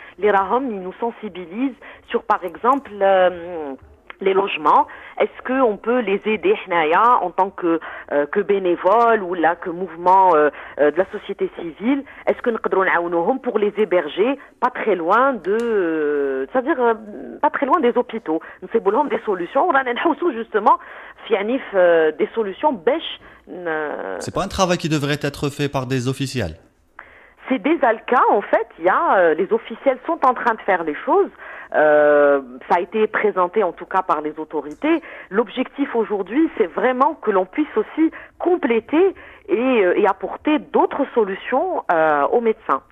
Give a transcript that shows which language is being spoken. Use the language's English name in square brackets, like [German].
[French] Les [Arabic] راهم [French] ils nous sensibilisent sur par exemple les logements. Est-ce qu'on peut les aider حنايا en tant que bénévoles ou là que mouvement de la société civile? Est-ce que [Arabic] نقدروا نعاونوهم [French] pour les héberger pas très loin c'est-à-dire pas très loin des hôpitaux. [Arabic] نصيبوا لهم [French] des solutions. [Arabic] ورانا نحوسوا [French] justement [Arabic] في [French] des solutions [Arabic] باش [French] C'est pas un travail qui devrait être fait par des officiels. C'est des ALCA, en fait, les officiels sont en train de faire les choses. Ça a été présenté en tout cas par les autorités. L'objectif aujourd'hui, c'est vraiment que l'on puisse aussi compléter et apporter d'autres solutions aux médecins.